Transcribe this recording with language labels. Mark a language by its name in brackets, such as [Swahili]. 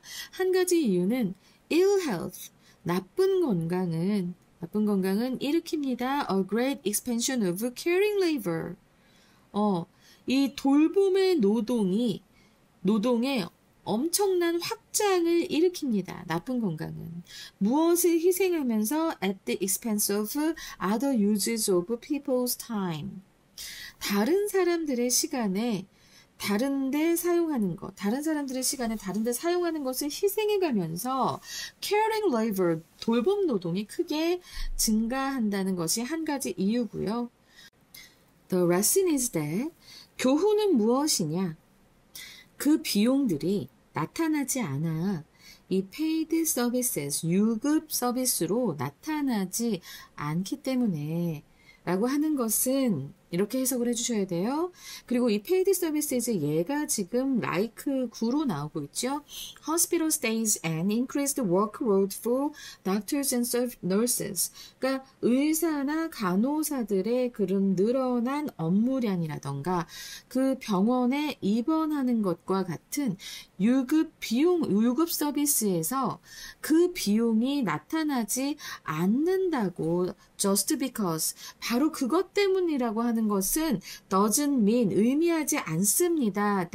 [Korean] 한 가지 이유는 [English] ill health, [Korean] 나쁜 건강은 일으킵니다. [English] A great expansion of caring labor. [Korean] 이 돌봄의 노동의 엄청난 확장을 일으킵니다. 나쁜 건강은. 무엇을 희생하면서 [English] at the expense of other uses of people's time. [Korean] 다른 사람들의 시간에 다른 사람들의 시간에 다른 데 사용하는 것을 희생해가면서 [English] caring labor, [Korean] 돌봄 노동이 크게 증가한다는 것이 한 가지 이유고요. [English] The lesson is that [Korean] 교훈은 무엇이냐? 그 비용들이 나타나지 않아. 이 [English] paid services, [Korean] 유급 서비스로 나타나지 않기 때문에 라고 하는 것은 이렇게 해석을 해주셔야 돼요. 그리고 이 [English] paid services [Korean] 얘가 지금 like 9로 나오고 있죠. [English] Hospital stays and increased workload for doctors and nurses. [Korean] 그러니까 의사나 간호사들의 그런 늘어난 업무량이라던가 그 병원에 입원하는 것과 같은 유급 비용, 유급 서비스에서 그 비용이 나타나지 않는다고 [English] just because [Korean] 바로 그것 때문이라고 하는 것은 [English] doesn't mean [Korean] 의미하지 않습니다.